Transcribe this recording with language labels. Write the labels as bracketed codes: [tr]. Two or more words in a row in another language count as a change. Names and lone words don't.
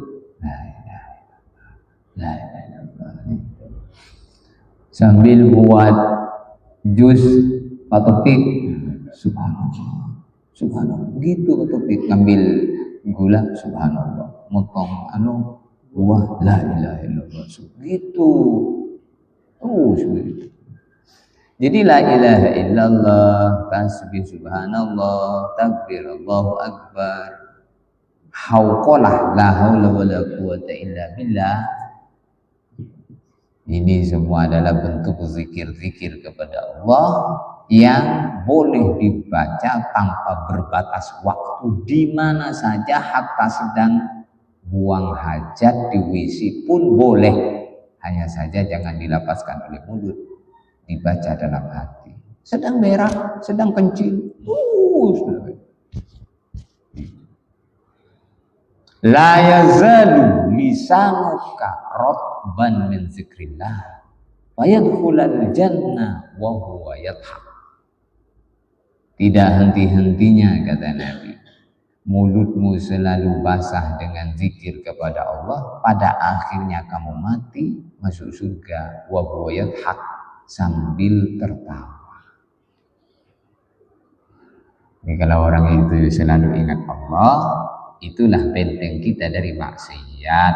[id] sambil buat jus Pak Topik, [ar] سبحان الله، سبحان الله, [id] begitu Pak Topik, ngambil gula, subhanallah, motong buah, [ar] لا إله إلا الله, [id] begitu, terus begitu. Jadi [ar] لا إله إلا الله, [id] tasbih subhanallah, takbir [ar] الله أكبر, [id] hauqalah, [ar] لا حول ولا قوة إلا بالله. [id] Ini semua adalah bentuk zikir-zikir kepada Allah yang boleh dibaca tanpa berbatas waktu di mana saja, hatta sedang buang hajat di WC pun boleh. Hanya saja jangan dilapaskan oleh mulut, dibaca dalam hati. Sedang berak, sedang kencing, [ar] لا يزال لسانك رطبا من ذكر الله ويدخل الجنة وهو يضحك. [id] Tidak henti-hentinya, kata Nabi, mulutmu selalu basah dengan zikir kepada Allah, pada akhirnya kamu mati masuk surga [ar] وهو يضحك, [id] sambil tertawa. Ini kalau orang itu selalu ingat Allah, itulah benteng kita dari maksiat.